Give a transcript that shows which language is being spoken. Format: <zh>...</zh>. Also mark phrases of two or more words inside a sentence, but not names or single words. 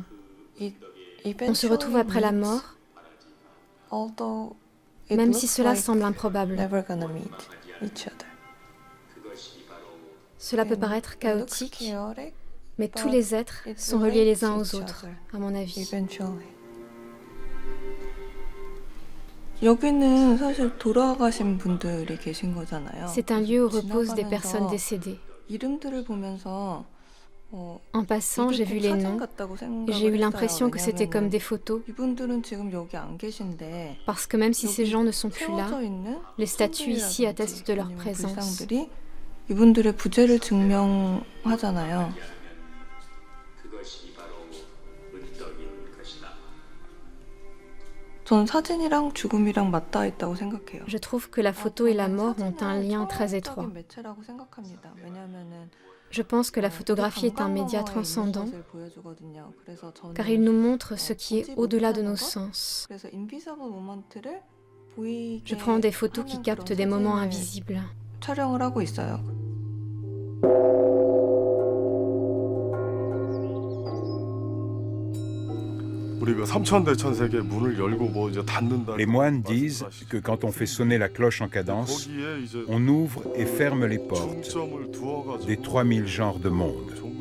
<fr>On se retrouve après la mort, même si cela semble improbable. Cela peut paraître chaotique, mais tous les êtres sont reliés les uns aux autres, à mon avis.</fr> <ko>여기는 사실 돌아가신 분들이 계신 거잖아요.</ko> <fr>C'est un lieu où reposent des personnes décédées.</fr> <ko>이름들을 보면서</ko> <fr>En passant, j'ai vu les noms et j'ai eu l'impression que c'était comme des photos,</fr> <ko>이분들은 지금 여기 안 계신데</ko> <fr>parce que même si ces gens ne sont plus là,</fr> <ko>세워져 있는</ko> <fr>les statues ici attestent de leur</fr> <ko>아니면</ko> <fr>présence.</fr> <ko>불상들이 이분들의 부재를 증명하잖아요. 저는 사진이랑 죽음이랑 맞닿아 있다고 생각해요.</ko> <fr>Je trouve que la photo et la mort ont un lien très étroit.</fr> <ko>매체라고 생각합니다. 왜냐하면은</ko> <fr>Je pense que la photographie est un média transcendant, car il nous montre ce qui est au-delà de nos sens. Je prends des photos qui captent des moments invisibles.</fr> <ko>촬영을 하고 있어요.</ko> <fr>Les moines disent que quand on fait sonner la cloche en cadence, on ouvre et ferme les portes des 3000 genres de monde.</fr>